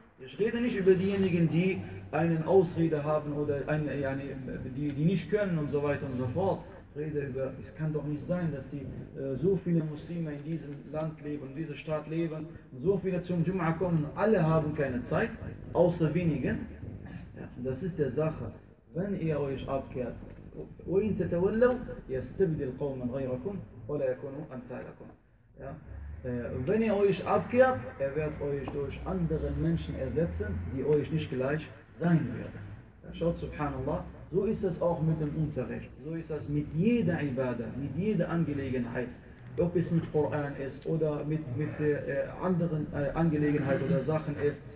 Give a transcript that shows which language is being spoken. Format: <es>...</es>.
<de>Ich rede nicht über diejenigen, die einen Ausrede haben oder die nicht können und so weiter und so fort. Ich rede über, es kann doch nicht sein, dass die so viele Muslime in diesem Land leben, in dieser Stadt leben, und so viele zum Jum'ah kommen, alle haben keine Zeit, außer wenigen. Ja, das ist der Sache. Wenn ihr euch abkehrt,</de> <ar>وَإِن تَتَوَلَّوْا يَسْتَبْدِ الْقَوْمَ غَيْرَكُمْ وَلَا يَكُنُوا أَمْثَالَكُمْ.</ar> <de>Wenn ihr euch abkehrt, er wird euch durch andere Menschen ersetzen, die euch nicht gleich sein werden. Schaut, subhanallah, so ist das auch mit dem Unterricht. So ist das mit jeder Ibadah, mit jeder Angelegenheit. Ob es mit Koran ist oder mit anderen Angelegenheiten oder Sachen ist.</de>